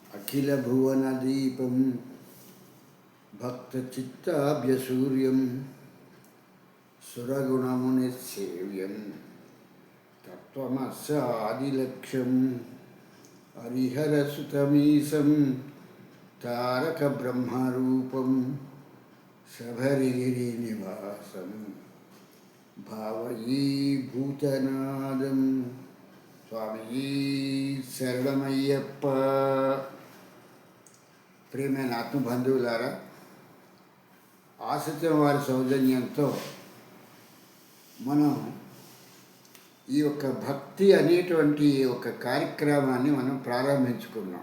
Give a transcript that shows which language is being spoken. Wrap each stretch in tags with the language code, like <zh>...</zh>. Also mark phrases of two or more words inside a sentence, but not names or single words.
<sa>अखिलभुवनदीपं भक्तचित्ताभ्यसूर्यं सुरगुणमुनिसेव्यं तत्त्वमस्यादिलक्ष्यं हरिहरसुतमीशं तारकब्रह्मरूपं शबरिगिरिनिवासं भावयी भूतनादं స్వామి శరణమయ్యప్ప.</sa> <te>ప్రియమైన ఆత్మబంధువులారా, ఆశ్రితం వారి సౌజన్యంతో మనం ఈ యొక్క భక్తి అనేటువంటి ఒక కార్యక్రమాన్ని మనం ప్రారంభించుకున్నాం.</te>